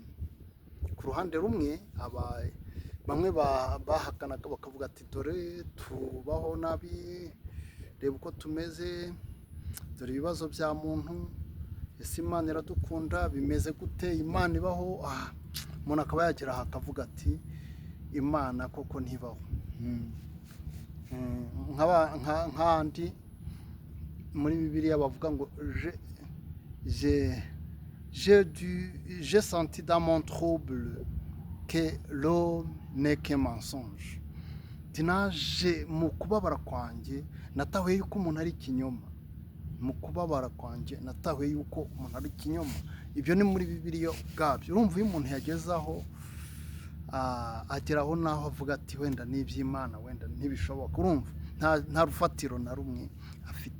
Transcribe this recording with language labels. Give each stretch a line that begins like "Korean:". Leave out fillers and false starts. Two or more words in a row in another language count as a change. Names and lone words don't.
Kinyarwanda: Ku ruhande rumwe bamwe bahakanaga bakavuga ati dore tubaho nabi, reba uko tumeze, dore ibibazo bya muntu, ese Imana iradukunda, bimeze gute, Imana ibaho? Umuntu akaba yagera aha akavuga ati Imana koko ntibaho. nk'andi muri Bibiliya bavuga ngo
French: j'ai senti dans mon trouble que l'homme n'est qu'un mensonge.
Kinyarwanda: Naje mu kubabara kwanjye natahuye yuko umuntu ari ikinyoma. Mu kubabara kwanjye natahuye yuko umuntu ari ikinyoma. Ibyo ni muri Bibiliya ubwabyo. Urumva iyo umuntu yagezaho ageraho naho avuga ati wenda n'iby'Imana wenda ntibishoboka, urumva nta rufatiro na rumwe afite.